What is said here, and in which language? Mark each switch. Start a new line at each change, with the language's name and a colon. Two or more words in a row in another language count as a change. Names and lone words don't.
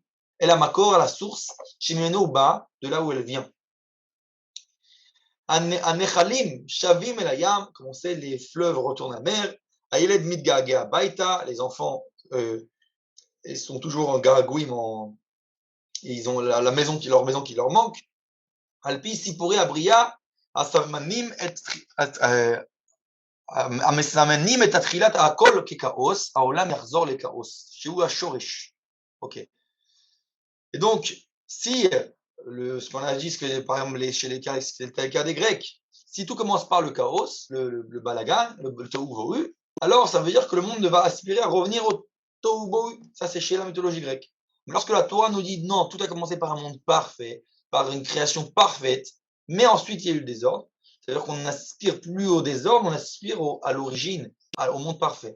French: Elle a makor, à la source,
Hebrew: שממנו בא,
French: de là où elle vient.
Hebrew: הנחלים שבים אל הים,
French: comme on sait, les fleuves retournent à la mer.
Hebrew: הילד מתגעגע הביתה,
French: les enfants, ils sont toujours en garagouim, ils ont leur maison qui leur manque.
Hebrew: לפי סיפורי הבריאה, הסימנים המסמנים את התחילת הכל ככאוס, העולם יחזור לכאוס, שהוא השורש.
French: Ok. Et donc, si ce qu'on a dit, par exemple chez les cas, c'est le cas des Grecs, si tout commence par le chaos, le balagan, le tohu bohu, alors ça veut dire que le monde va aspirer à revenir au tohu bohu. Ça, c'est chez la mythologie grecque. Mais lorsque la Torah nous dit non, tout a commencé par un monde parfait, par une création parfaite, mais ensuite il y a eu le désordre, c'est-à-dire qu'on n'aspire plus au désordre, on aspire à l'origine, au monde parfait.